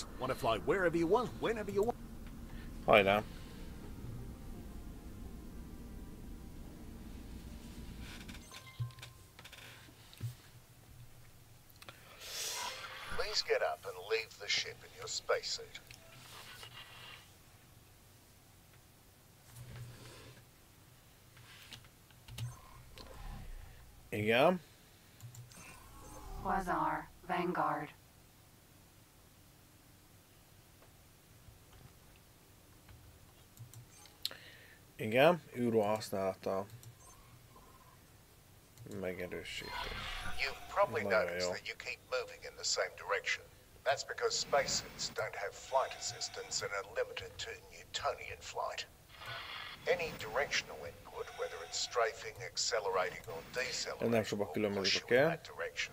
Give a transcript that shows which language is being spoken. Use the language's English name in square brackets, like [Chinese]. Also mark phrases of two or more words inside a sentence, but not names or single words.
[English] Want to fly wherever you want, whenever you want? [Hungarian] Hajrá! [English] Please get up and leave the ship in your spacesuit. [Hungarian] Igen. Quasar, Vanguard. Igen, űrruha használata. Megerősítés. [English] You've probably noticed that you keep moving in the same direction. That's because spacesuits don't have flight assistance and are limited to Newtonian flight. Any directional input, whether it's strafing, accelerating or decelerating, will push you in that direction.